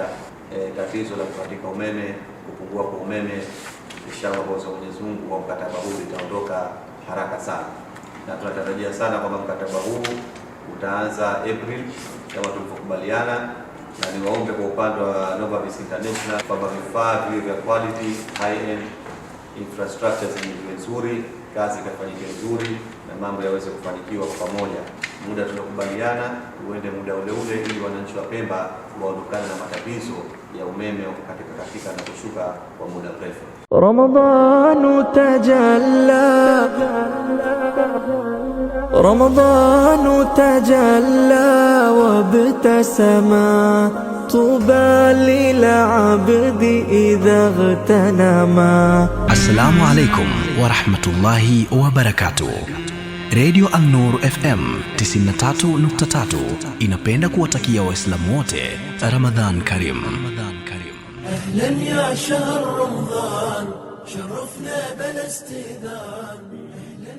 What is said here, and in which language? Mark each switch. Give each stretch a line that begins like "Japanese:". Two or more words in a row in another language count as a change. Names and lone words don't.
Swahili: Tatizo la kukatika umeme, kupungua kwa umeme, inshallah kwa Mwenyezi Mungu kwa mkataba huu itaondoka haraka sana, na tunatarajia sana kwamba mkataba huu utaanza April kama tulivyokubaliana, na niwaombe kwa upande wa Novavis International kwamba vifaa vile vya
English: quality high end infrastructure
Swahili: ziwe nzuri, kazi ikafanyike nzuri, na mambo yaweze kufanikiwa kwa pamoja. Muda tunakubaliana uende muda ule ili wananchi wa Pemba waondokane na matatizo ya umeme katika na kushuka kwa muda mrefu.
Arabic: رمضان تجلى وابتسما طوبى للعبد إذا اغتنما. السلام عليكم ورحمة الله وبركاته.
Swahili: Radio An-Nur FM 93.3 inapenda kuwatakia Waislamu wote
Arabic: رمضان كريم. أهلا يا شهر رمضان شرفنا بلا استئذان.